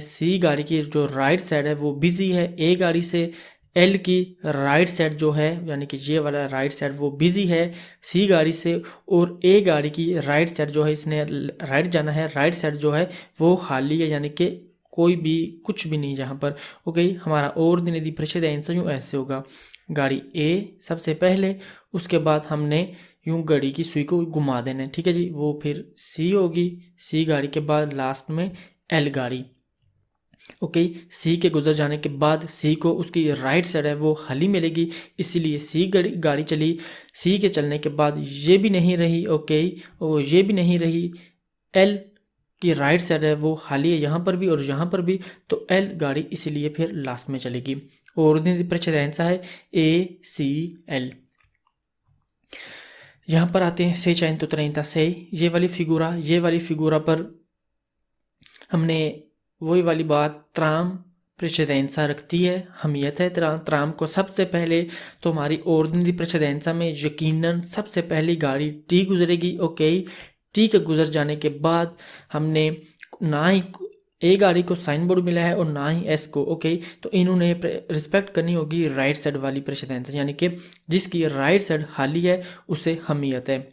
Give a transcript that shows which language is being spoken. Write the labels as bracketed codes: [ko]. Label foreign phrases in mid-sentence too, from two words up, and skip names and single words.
[hi] सी गाड़ी की जो [en] right side [hi] है वो बिजी है, ए गाड़ी से एल की [en] right side [hi] जो है यानी कि ये वाला [en] right side [hi] वो बिजी है सी गाड़ी से, और ए गाड़ी की [en] right side [hi] जो है इसने राइट जाना है, [en] right side [hi] जो है वो खाली है यानी कि कोई भी कुछ भी नहीं जहाँ पर, ओके। हमारा [it] ordine di precedenza [hi] यूँ ऐसे होगा, गाड़ी ए सबसे पहले, उसके बाद हमने यूँ घड़ी की सुई को घुमा देना है, ठीक है जी। वो फिर सी होगी, सी गाड़ी के बाद लास्ट में एल गाड़ी, ओके। सी के गुजर जाने के बाद सी को उसकी [en] right side [hi] है वो खाली मिलेगी, इसीलिए सी गाड़ी चली। सी के चलने के बाद ये भी नहीं रही, ओके, और ये भी नहीं रही, एल की [en] right side [hi] है वो खाली है यहाँ पर भी और यहाँ पर भी, तो एल गाड़ी इसीलिए फिर लास्ट में चलेगी। [it] ordine di precedenza [hi] है ए सी एल। यहाँ पर आते हैं 636, ये वाली फिगूरा पर हमने वही वाली बात ट्राम प्रेसिडेंसा रखती है, हमियत है ट्राम को सबसे पहले, तो हमारी [it] ordine di precedenza [hi] में यकीनन सबसे पहली गाड़ी टी गुजरेगी, ओके। टी के गुजर जाने के बाद हमने ना ही ए गाड़ी को साइन बोर्ड मिला है और ना ही एस को, ओके, तो इन्होंने रिस्पेक्ट करनी होगी [en] right side [hi] वाली प्रेसिडेंस, यानी कि जिसकी [en] right side [hi] खाली है उसे हमियत है।